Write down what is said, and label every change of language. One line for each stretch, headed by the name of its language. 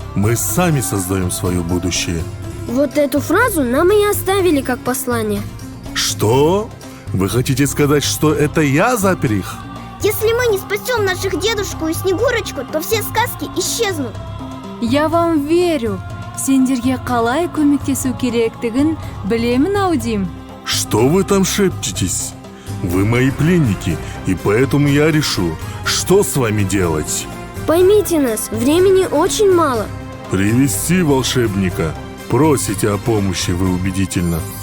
Russian: Мы сами создаем свое будущее. Вот эту фразу нам и оставили как послание. Что? Вы хотите сказать, что это я запер их? Если мы не спасем наших дедушку и Снегурочку, то все сказки исчезнут. Я вам верю.
Kazakh: Сендерге қалай көмектесу керектігін білемін аудим.
Russian: Что вы там шепчетесь? Вы мои пленники, и поэтому я решу, что с вами делать. Поймите нас, времени очень мало. Привести волшебника. Просите о помощи вы убедительно.